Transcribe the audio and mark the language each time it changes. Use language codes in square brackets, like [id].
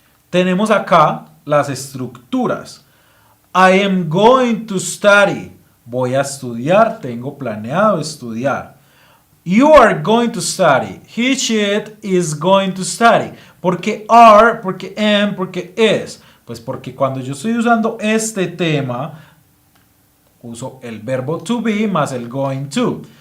[es] Tenemos acá las estructuras. [en] I am going to study. [es] Voy a estudiar, tengo planeado estudiar. [en] You are going to study. He, she, it is going to study. [es] ¿Por qué are? ¿Por qué am? ¿Por qué is? Pues porque cuando yo estoy usando este tema, uso el verbo to be más el going to.